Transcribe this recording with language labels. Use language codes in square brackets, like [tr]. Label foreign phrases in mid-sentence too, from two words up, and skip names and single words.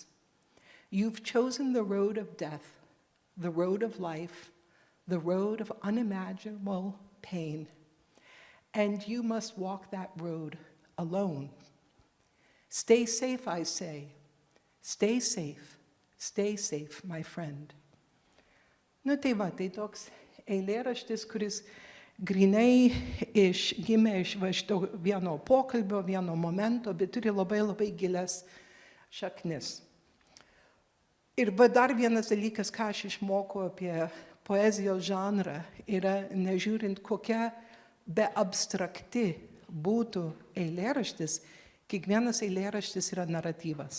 [en] You've chosen the road of death, the road of life, the road of unimaginable pain, and you must walk that road alone. Stay safe, I say. Stay safe, my friend. [lt] Tai toks eilėraštis, kuris grinai gimė iš šito vieno pokalbio, vieno momento, bet turi labai labai gilias šaknis. Ir dar vienas dalykas, ką aš išmokau apie poezijos žanrą, yra nežiūrint kokia be abstrakti būtų eilėraštis, kiekvienas eilėraštis yra naratyvas.